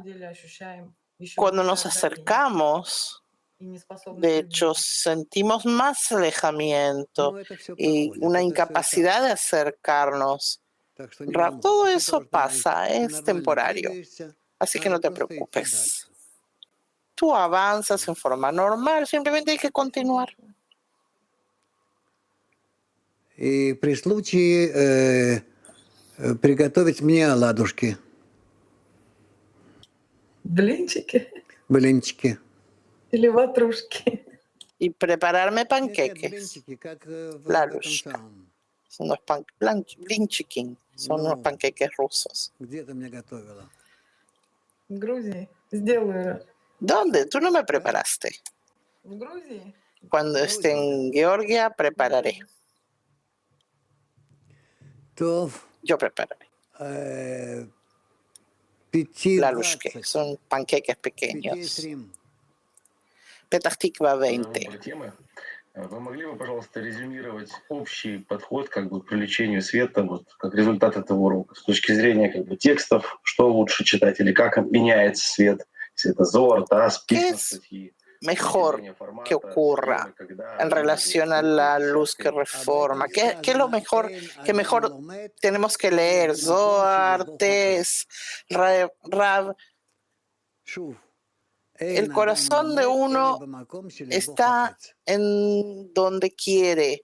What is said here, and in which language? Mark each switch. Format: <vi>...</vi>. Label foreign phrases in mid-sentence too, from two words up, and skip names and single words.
<es>Cuando nos acercamos, de hecho, sentimos más alejamiento y una incapacidad de acercarnos. Rav, todo eso pasa, es temporario, así que no te preocupes. Tú avanzas en forma normal, simplemente hay que continuar.</es> <ru>И при случае приготовить мне оладушки. Блинчики Блинчики. или ватрушки?</ru> <es>Y prepararme panqueques. Lalushka. Son unos блинчики, son unos panqueques rusos.</es> <ru>Где ты мне готовила? В Грузии. Сделаю.</ru> <es>¿Dónde? Tú no me preparaste.</es> <ru>В Грузии?</ru> <es>Cuando esté en Georgia, prepararé. Yo prepararé. Lalushke, son panqueques pequeños. Petah Tikva 20.</es> <ru>Вы могли бы, пожалуйста, резюмировать общий подход как бы к привлечению света, вот, как результат этого урока, с точки зрения как бы текстов, что лучше читать или как меняется свет, если это Зоар, Тас, письма, статьи.</ru> <es>Mejor que ocurra en relación a la luz que reforma. ¿Qué es lo mejor que mejor tenemos que leer? Zohar, Tes, Rav. El corazón de uno está en donde quiere.</es>